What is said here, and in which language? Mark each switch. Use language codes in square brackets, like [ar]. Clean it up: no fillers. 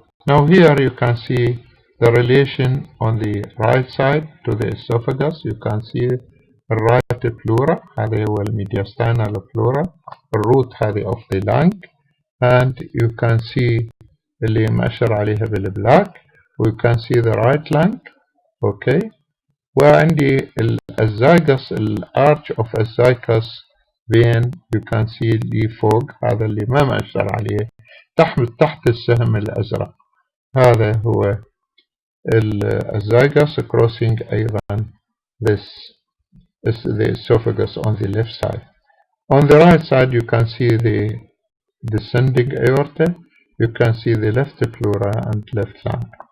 [en] Now here you can see the relation on the right side to the esophagus. You can see right pleura, [ar] هذا هو [en] mediastinal pleura, root هذه of the lung, and you can see [ar] اللي مأشر عليها بالبلاك, [en] we can see the right lung. [ar] okay, وعندي الزايجس الارch of الزايجس vein [en] you can see [ar] اللي فوق, هذا اللي ما مأشر عليه تحت السهم الأزرق. هذا هو الزايجس [en] crossing أيضا the esophagus on the left side. On the right side you can see the descending aorta, you can see the left pleura and left lung.